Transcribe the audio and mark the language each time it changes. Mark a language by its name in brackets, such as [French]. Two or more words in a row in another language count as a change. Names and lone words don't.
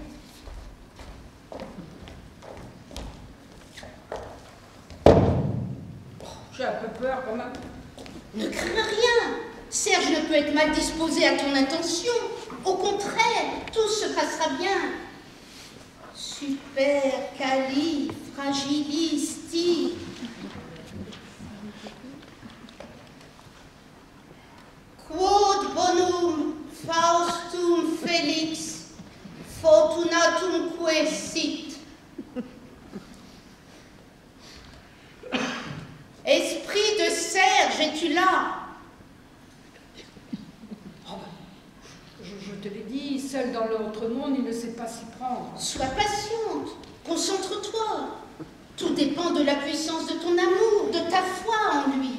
[French] J'ai un peu peur quand même. Ne crains rien. Serge ne peut être mal disposé à ton intention. Au contraire, tout se passera bien. Super, cali, fragilisti. [Latin] Quod bonum Faustum Felix fortunatum sit. [French] Esprit de Serge, es-tu là? Oh, je te l'ai dit, seul dans l'autre monde, il ne sait pas s'y prendre. Sois patiente, concentre-toi. Tout dépend de la puissance de ton amour, de ta foi en lui.